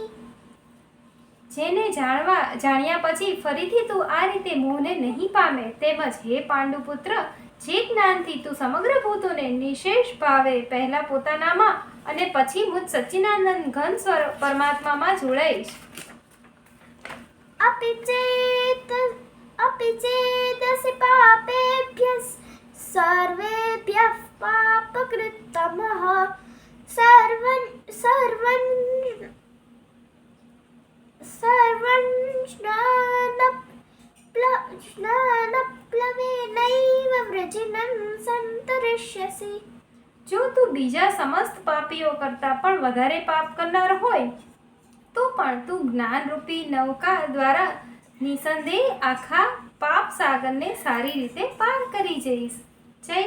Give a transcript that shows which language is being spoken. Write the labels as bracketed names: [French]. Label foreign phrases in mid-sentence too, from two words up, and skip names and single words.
[Gujarati] જેને જાણ્યા પછી ફરીથી તું આ રીતે મોહને નહીં પામે, તેમજ હે પાંડુપુત્ર, જે જ્ઞાનથી તું સમગ્ર ભૂતોને નિશેષ ભાવે પહેલા પોતાનામાં અને પછી મુજ સચ્ચિદાનંદ ઘન સ્વરૂપ પરમાત્મામાં જોડાઈશ. [Sanskrit] अपि चेदसि पापेभ्यः सर्वेभ्यः पापकृत्तमः स्नानप्लवेनैव व्रजनं संतरिष्यसि. [Gujarati] જો તું બીજા સમસ્ત પાપીઓ કરતાં પણ વધારે પાપ કરનાર હોય તો પણ તું જ્ઞાનરૂપી નૌકા દ્વારા નિસંદેહ આખા પાપ સાગરને સારી રીતે પાર કરી જઈશ.